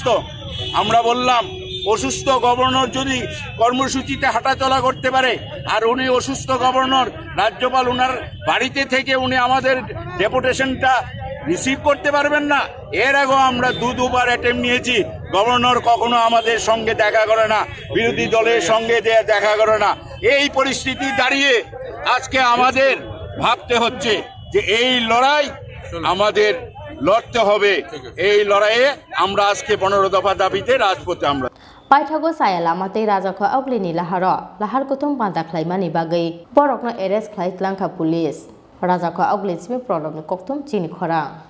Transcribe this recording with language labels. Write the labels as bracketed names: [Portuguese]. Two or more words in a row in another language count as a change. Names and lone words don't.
[Bangla] আমরা বললাম অসুস্থ গভর্নর যদি কর্মসূচিতে হাঁটাচলা করতে পারে আর উনি অসুস্থ গভর্নর রাজ্যপাল ওনার বাড়িতে থেকে উনি আমাদের ডেপুটেশনটা রিসিভ করতে পারবেন না এর আগেও আমরা দুবার অ্যাটেম্প নিয়েছি গভর্নর কখনো আমাদের সঙ্গে দেখা করে না বিরোধী দলের সঙ্গে দেখা করে না এই পরিস্থিতি দাঁড়িয়ে আজকে আমাদের ভাবতে হচ্ছে যে এই লড়াই আমাদের লড়তে হবে। এই লড়াইয়ে আমরা আজকে 15 দফা দাবিতে রাজপথে আমরা [Kok Borok] Paithago saya lamate raja ko aglini laharo lahar kutum panta khlaimani bagai borokno arrest khlai tlangkha police raja ko aglismi problem koktum chini khora